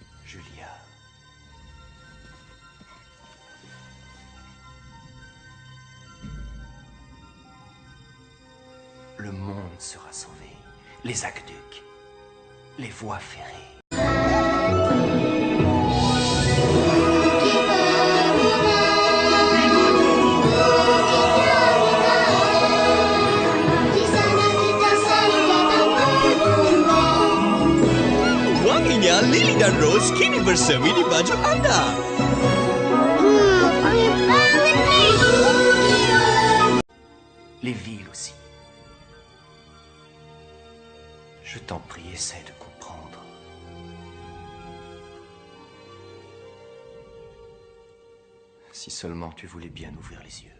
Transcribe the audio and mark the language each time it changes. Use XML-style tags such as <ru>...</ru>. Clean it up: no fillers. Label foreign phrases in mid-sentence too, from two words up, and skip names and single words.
<fr>Julia. Le monde sera sauvé. Les aqueducs, les voies ferrées.</fr> <id>Wanginya lili dan rose kini bersemi di baju Anda.</id> <fr>Les villes aussi. Je t'en prie, essaie de comprendre. Si seulement tu voulais bien ouvrir les yeux.</fr>